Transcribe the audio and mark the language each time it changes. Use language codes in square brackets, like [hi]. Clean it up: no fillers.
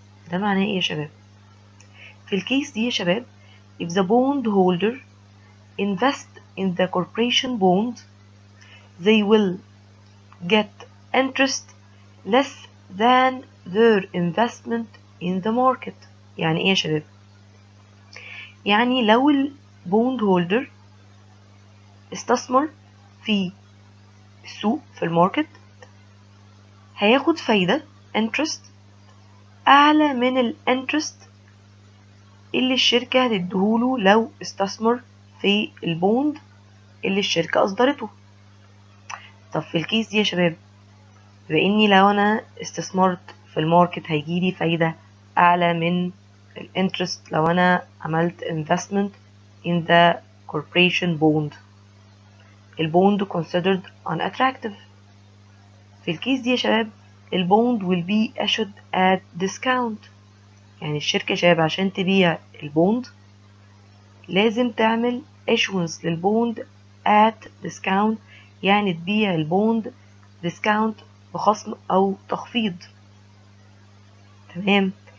[ar] ده معناه ايه يا شباب؟ [en] في الكيس دي يا شباب if the bond holder invest in the corporation bond they will get interest less than their investment in the market. [ar] يعني ايه يا شباب؟ يعني لو البوند هولدر استثمر في السوق في الماركت هياخد فايدة interest أعلى من الانترست اللي الشركة هتديهوله لو استثمر في البوند اللي الشركة أصدرته. طب في الكيس دي يا شباب بإني لو أنا استثمرت في الماركت هيجيلي فايدة أعلى من الانترست لو أنا عملت [en] investment in the corporation bond. البوند considered unattractive. [ar] في الكيس دي يا شباب البوند [en] will be issued at discount. [ar] يعني الشركة يا شباب عشان تبيع البوند لازم تعمل issuance للبوند at discount، يعني تبيع البوند discount بخصم أو تخفيض. تمام.